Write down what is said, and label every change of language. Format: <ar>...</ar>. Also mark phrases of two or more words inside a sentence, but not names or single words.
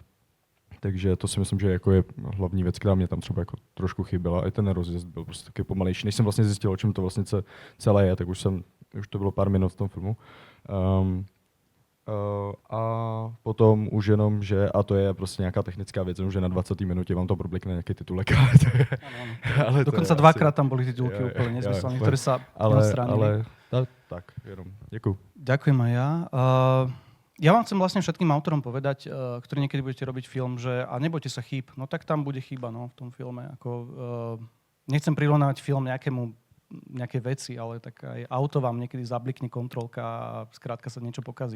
<cs>Takže to si myslím, že jako je hlavní věc, která mě tam třeba jako trošku chyběla. I ten rozjezd byl prostě taky pomalejší. Než jsem vlastně zjistil, o čem to vlastně celé je, tak už to bylo pár minut v tom filmu. A potom už jenom, že, a to je prostě nějaká technická věc, že na 20. minutě vám to problikne nějaký titulek, ale to je...</cs> <sk>Ale dokonca dvakrát tam boli titulky úplne nesmyselné, ktoré sa neodstránili. Tak, jenom. Ďakujem. Ďakujem aj ja. Ja vám chcem vlastne všetkým autorom povedať, ktorí niekedy budete robiť film, že a nebojte sa chýb, no tak tam bude chyba v tom filme. Nechcem prirovnávať film nejaké veci, ale tak aj auto vám niekedy zablikne kontrolka a skrátka sa niečo pokazí.</sk>